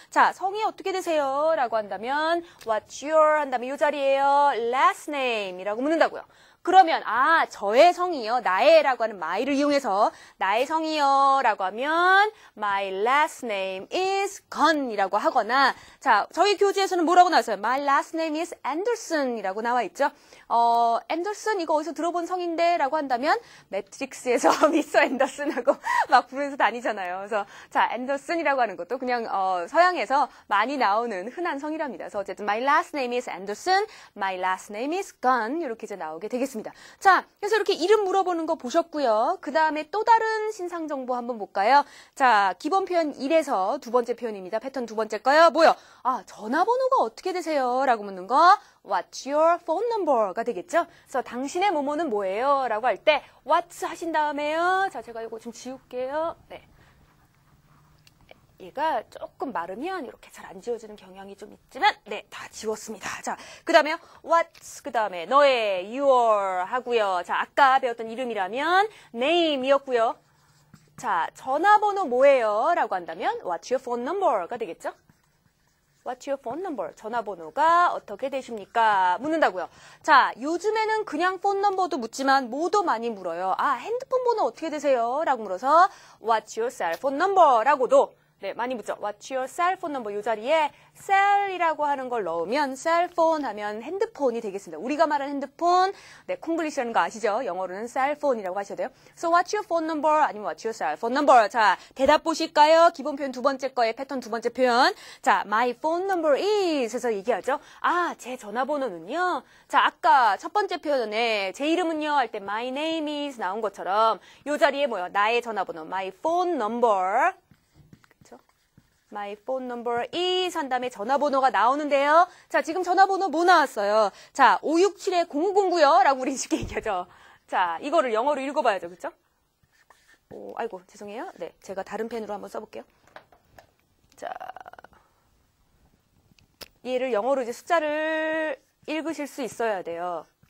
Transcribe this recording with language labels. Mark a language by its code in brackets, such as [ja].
[ko] 자, 성이 어떻게 되세요? 라고 한다면 [en] What's your [ko] 한 다음에 이 자리에요. [en] last name [ko] 이라고 묻는다고요. 그러면 저의 성이요. 나의라고 하는 my를 이용해서 나의 성이요 라고 하면 [en] my last name is [ko] 건 이라고 하거나 자, 저희 교재에서는 뭐라고 나왔어요? [en] my last name is Anderson [ko] 이라고 나와 있죠. 앤더슨 이거 어디서 들어본 성인데 라고 한다면 매트릭스에서 미스터 앤더슨하고 막 부르면서 다니잖아요. 그래서 자, 앤더슨이라고 하는 것도 그냥 서양에서 많이 나오는 흔한 성이랍니다. 그래서 어쨌든 [en] my last name is Anderson, my last name is Gunn [ko] 이렇게 이제 나오게 되겠습니다. 자, 그래서 이렇게 이름 물어보는 거 보셨고요. 그 다음에 또 다른 신상 정보 한번 볼까요? 자, 기본 표현 1에서 두 번째 표현입니다. 패턴 두 번째 거요. 뭐요? 전화번호가 어떻게 되세요? 라고 묻는 거 [en] What's your phone number [ko] 가 되겠죠? 그래서 당신의 뭐뭐는 뭐예요? 라고 할 때 What's 하신 다음에요. 자, 제가 이거 좀 지울게요. 네. 얘가 조금 마르면 이렇게 잘 안 지워지는 경향이 좀 있지만, 네, 다 지웠습니다. 자, 그 다음에 [en] what's, [ko] 그 다음에 너의, your 하고요. 자, 아까 배웠던 이름이라면 name이었고요. 자, 전화번호 뭐예요? 라고 한다면 [en] what's your phone [ko] number가 되겠죠? [en] What's your phone number? [ko] 전화번호가 어떻게 되십니까? 묻는다고요. 자, 요즘에는 그냥 폰 넘버도 묻지만 뭐도 많이 물어요. 아, 핸드폰 번호 어떻게 되세요? 라고 물어서 [en] What's your cell phone number? [ko] 라고도 네, 많이 묻죠. [en] What's your cell phone number? [ko] 이 자리에 cell이라고 하는 걸 넣으면 cellphone 하면 핸드폰이 되겠습니다. 우리가 말하는 핸드폰, 네, 콩글리시라는 거 아시죠? 영어로는 cellphone이라고 하셔야 돼요. [en] So what's your phone number? 아니면 what's your cell phone number? [ko] 자, 대답 보실까요? 기본 표현 두 번째 거에 패턴 두 번째 표현. [en] 자, my phone number is [ko] 해서 얘기하죠. 아, 제 전화번호는요. 자, 아까 첫 번째 표현에 제 이름은요 할 때 [en] my name is [ko] 나온 것처럼 이 자리에 뭐요? 나의 전화번호, [en] my phone number. My phone number is [ko] 한 다음에 전화번호가 나오는데요. 자, 지금 전화번호 뭐 나왔어요? 자, 567-0509요. 라고 우리 쉽게 얘기하죠. 자, 이거를 영어로 읽어봐야죠. 그쵸? 오, 아이고, 죄송해요. 네, 제가 다른 펜으로 한번 써볼게요. 자, 얘를 영어로 이제 숫자를 읽으실 수 있어야 돼요.